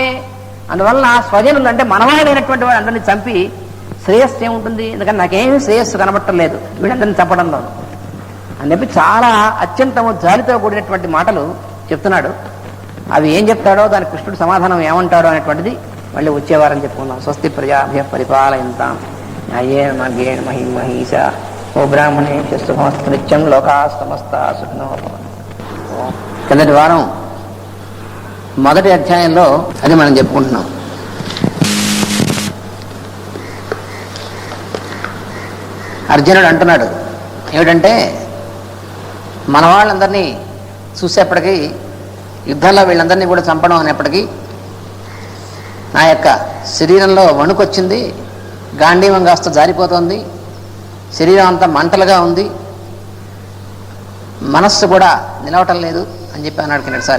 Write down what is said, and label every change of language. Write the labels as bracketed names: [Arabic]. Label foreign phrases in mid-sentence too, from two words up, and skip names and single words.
[Telugu] అందువల్ల స్వజనులు అంటే మనవాళ్ళైనటువంటి వాడు అందరినీ చంపి శ్రేయస్సు ఏముంటుంది? ఎందుకంటే నాకేమీ శ్రేయస్సు కనబట్టం లేదు వీళ్ళందరినీ చంపడంలో అని చెప్పి చాలా అత్యంతము జాలితో కూడినటువంటి మాటలు చెప్తున్నాడు. అవి ఏం చెప్తాడో దానికి కృష్ణుడు సమాధానం ఏమంటాడో అనేటువంటిది మళ్ళీ వచ్చేవారని చెప్పుకున్నాం. [Sanskrit] స్వస్తి ప్రజాభ్య పరిపాలయంతాం న్యాయేన మార్గేణ మహిం మహీష. ఓ బ్రాహ్మణే శుభమస్తు నిత్యం లోకా సమస్తా సుఖినో భవంతు. [Telugu] కిందటి వారం మొదటి అధ్యాయంలో అది మనం చెప్పుకుంటున్నాం. అర్జునుడు అంటున్నాడు ఏమిటంటే, మన వాళ్ళందరినీ చూసేప్పటికీ యుద్ధంలో వీళ్ళందరినీ కూడా చంపడం అనేప్పటికీ నా యొక్క శరీరంలో వణుకొచ్చింది, గాంధీవం కాస్త జారిపోతుంది, శరీరం అంతా మంటలుగా ఉంది, మనస్సు కూడా నిలవటం లేదు అని చెప్పి అన్నాడు కిందటిసారి.